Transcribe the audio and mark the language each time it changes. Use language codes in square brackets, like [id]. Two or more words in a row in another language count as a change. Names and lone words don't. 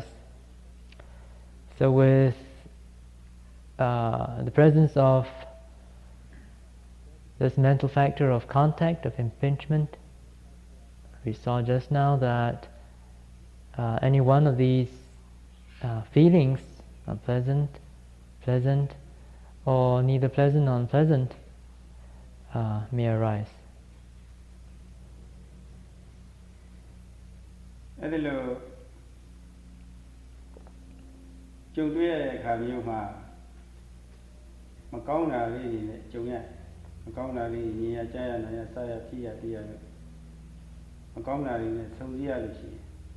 [en] So with the presence of this mental factor of contact, of impingement, we saw just now that any one of these feelings, unpleasant, pleasant, or neither pleasant nor unpleasant, may arise. [my] အဲ့ဒီလိုကြုံတွေ့ရတဲ့အခါမျိုးမှာမကောင်းတာလေးတွေနဲ့ကြုံရမကောင်းတာလေးမြင်ရကြားရနားရစားရဖြစ်ရသိရမကောင်းတာတွေနဲ့ဆုံစည်းရလို့ရှိရင်